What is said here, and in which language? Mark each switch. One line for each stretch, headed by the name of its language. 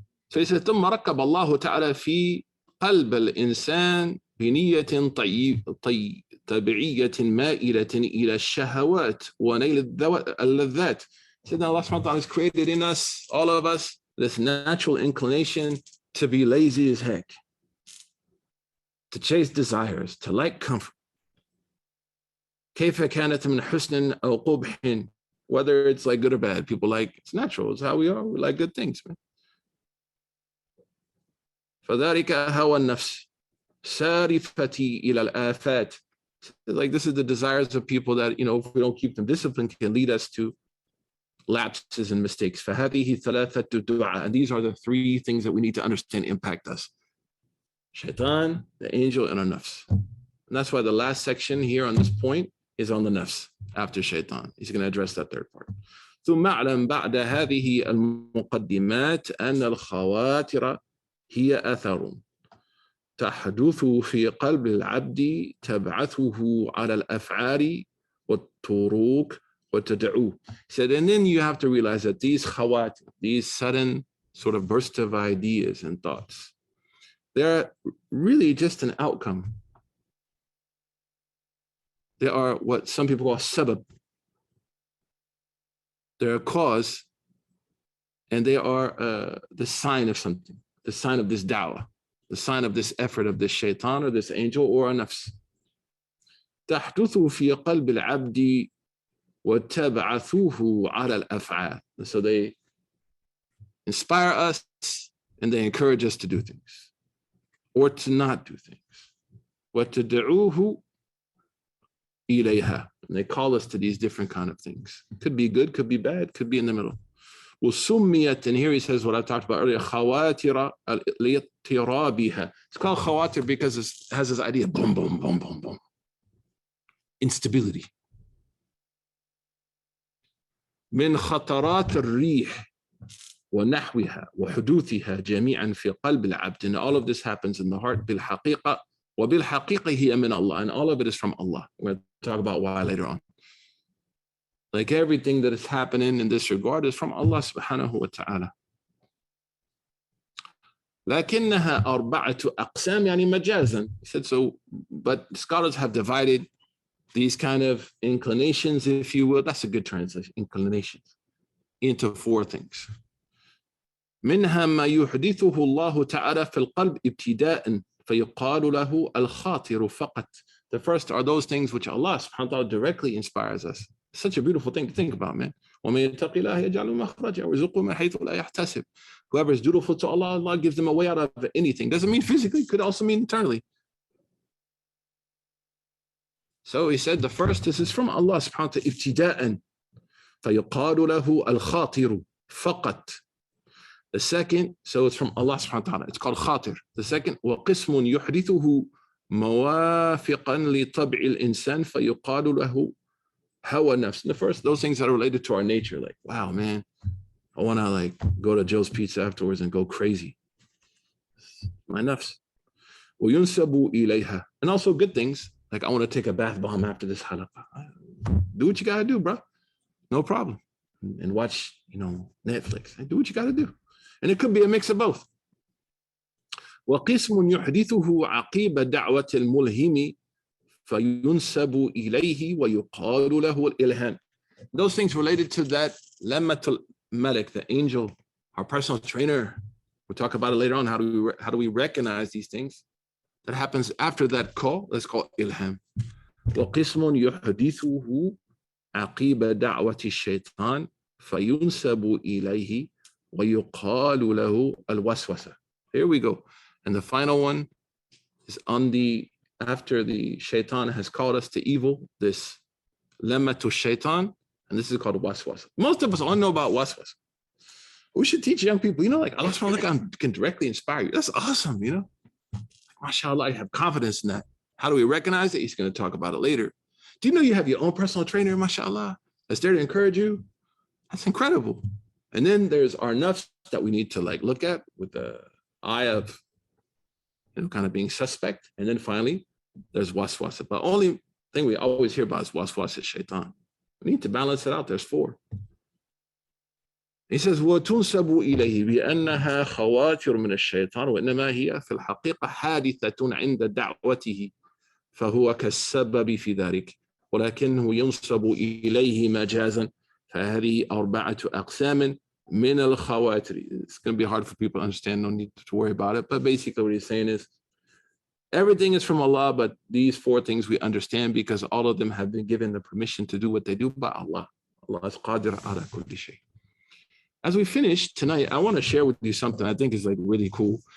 English: So he says,
Arabic: ثم ركب الله تعالى في قلب الإنسان بنية طبيعية مائلة إلى الشهوات ونيل اللذات.
English: He said, Allah subhanahu wa ta'ala has created in us, all of us, this natural inclination to be lazy as heck, to chase desires, to like comfort.
Arabic: كيف كانت من حسن أو قبح,
English: whether it's like good or bad, people like, it's natural, it's how we are, we like good things, man.
Arabic: فذلك هوى النفس سارفتي إلى الآفات.
English: Like this is the desires of people that, if we don't keep them disciplined, can lead us to lapses and mistakes.
Arabic: فهذه ثلاثة دعاء.
English: And these are the three things that we need to understand impact us. Shaytaan, the angel, and our nafs. And that's why the last section here on this point is on the nafs after Shaytaan. He's going to address that third part.
Arabic: ثم اعلم بعد هذه المقدمات أن الخواطر هي أثر تحدث في قلب العبد تبعثه على الأفعال والطرق وتدعوه.
English: He said, and then you have to realize that these khawatir, these sudden sort of bursts of ideas and thoughts, they're really just an outcome. They are what some people call sabab. They're a cause, and they are the sign of something, the sign of this da'wah, the sign of this effort of this shaitan or this angel or a nafs.
Arabic: تحدث في قلب العبد وتبعثه على الأفعال.
English: So they inspire us and they encourage us to do things or to not do things.
Arabic: وتدعوه إليها.
English: And they call us to these different kind of things. Could be good, could be bad, could be in the middle.
Arabic: وسميت,
English: and here he says what I talked about earlier,
Arabic: خواتر لاضطرابها.
English: It's called khawatir because it has this idea, boom, boom, boom, boom, boom. Instability.
Arabic: من خطرات الريح ونحوها وحدوثها جميعا في قلب العبد.
English: And all of this happens in the heart
Arabic: بالحقيقة وبالحقيقة هي من
English: Allah, and all of it is from Allah. We're going to talk about why later on. Like everything that is happening in this regard is from Allah subhanahu wa ta'ala.
Arabic: لكنها أربعة أقسام يعني مجازا.
English: He said so, but scholars have divided these kind of inclinations, if you will, that's a good translation, inclinations, into four things.
Arabic: منها ما يحدثه الله تعالى في القلب ابتداء فيقال له الخاطر فقط.
English: The first are those things which Allah subhanahu wa ta'ala directly inspires us. Such a beautiful thing to think about, man.
Arabic: وَمَن يَتَّقِ اللَّهَ يَجْعَلْ مَخْرَجًا وَيَرْزُقْهُ مِنْ حَيْثُ لَا يَحْتَسِبُ.
English: Whoever is dutiful to Allah, Allah gives them a way out of anything. Doesn't mean physically, could also mean internally. So he said the first, this is from Allah subhanahu wa ta'ala,
Arabic: ابتداء فيقال له الخاطر فقط.
English: The second, so it's from Allah subhanahu wa ta'ala, it's called khatir. The second,
Arabic: وَقِسْمٌ يُحْدِثُهُ موافقا لطبع الإنسان فيقال له هوى نفس.
English: The first, those things that are related to our nature, like, wow, man, I want to like go to Joe's Pizza afterwards and go crazy. My nafs.
Arabic: وينسب إليها.
English: And also good things, like I want to take a bath bomb after this halaqa. Do what you got to do, bro. No problem. And watch, Netflix. Do what you got to do. And it could be a mix of both.
Arabic: وقسم يحدثه عقيب دعوة الملهم فينسب إليه ويقال له الإلهام.
English: Those things related to that lammatul malik, the angel, our personal trainer. We'll talk about it later on. How do we recognize these things? That happens after that call. Let's call it ilham.
Arabic: وقسم يحدثه عقيب دعوة الشيطان فينسب إليه ويقال له الوسوسة.
English: Here we go. And the final one is after the Shaytaan has called us to evil, this lemma to Shaytaan, and this is called waswas. Most of us only know about waswas. We should teach young people, like Allah subhanahu wa ta'ala can directly inspire you. That's awesome, MashaAllah, I have confidence in that. How do we recognize it? He's going to talk about it later. Do you know you have your own personal trainer, MashaAllah, that's there to encourage you? That's incredible. And then there's our nafs that we need to look at with the eye of kind of being suspect. And then finally, there's waswas. But the only thing we always hear about is waswas is shaitan. We need to balance it out. There's 4. He says,
Arabic: وَتُنْسَبُ إِلَيْهِ بِأَنَّهَا خَوَاتِرٌ مِنَ الشَّيْطَانِ وَإِنَّمَا هِيَ فِي الْحَقِيقَةِ حَادِثَةٌ عِنْدَ دَعْوَتِهِ فهو كالسبب في ذلك ولكنه ينسب إليه مجازا فهذه 4 أقسام من الخواتر.
English: It's going to be hard for people to understand. No need to worry about it. But basically what he's saying is everything is from Allah, but these 4 things we understand because all of them have been given the permission to do what they do by Allah. Allah is qadir ala kulli shay. As we finish tonight, I want to share with you something I think is really cool.